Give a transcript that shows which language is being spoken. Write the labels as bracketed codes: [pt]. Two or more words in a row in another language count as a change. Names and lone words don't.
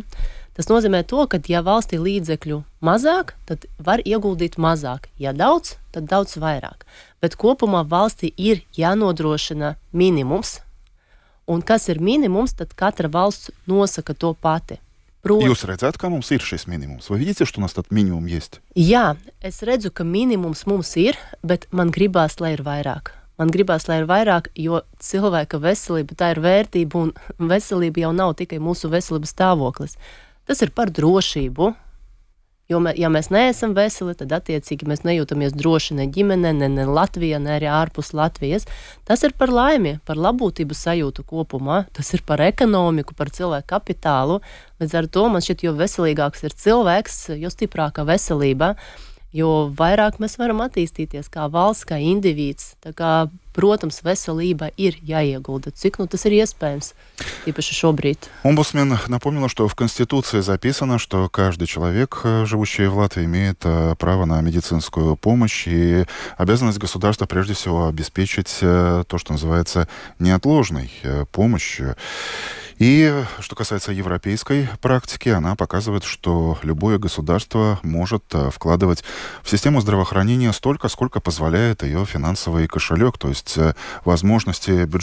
[lv] Tas nozīmē to, ka ja valstī līdzekļu mazāk, tad var ieguldīt mazāk. Ja daudz, tad daudz vairāk. Bet kopumā valstī ir jānodrošina minimums. Un kas ir minimums, tad katra valsts nosaka to pati. Jūs redzat, ka mums ir šis minimums? [ru] Вы видите, что у нас этот минимум есть? [lv] Jā, es redzu, ka minimums mums ir, bet man gribās, lai ir vairāk. Man gribās, lai ir vairāk, jo cilvēka veselība, tā ir vērtība, un veselība jau nav tikai mūsu veselības stāvoklis. Tas ir par drošību, Jo, ja mēs neesam veseli, tad attiecīgi mēs nejūtamies droši ne ģimenē, ne Latvijā, ne arī ārpus Latvijas. Tas ir par laimi, par labklājības sajūtu kopumā, tas ir par ekonomiku, par cilvēku kapitālu. Līdz ar to man šķiet, jo veselīgāks ir cilvēks, jo stiprāka veselība, jo vairāk mēs varam attīstīties kā valsts, kā indivīds. Tā kā, protams, veselība ir jāiegulda. Cik tas ir иеспējams, īpaši шобрид. [ru] Омбудсмен напомнила, что в Конституции записано, что каждый человек, живущий в Латвии, имеет право на медицинскую помощь, и обязанность государства прежде всего обеспечить то, что называется неотложной помощью. И что касается европейской практики, она показывает, что любое государство может вкладывать в систему здравоохранения столько, сколько позволяет ее финансовый кошелек, то есть возможности бюджета.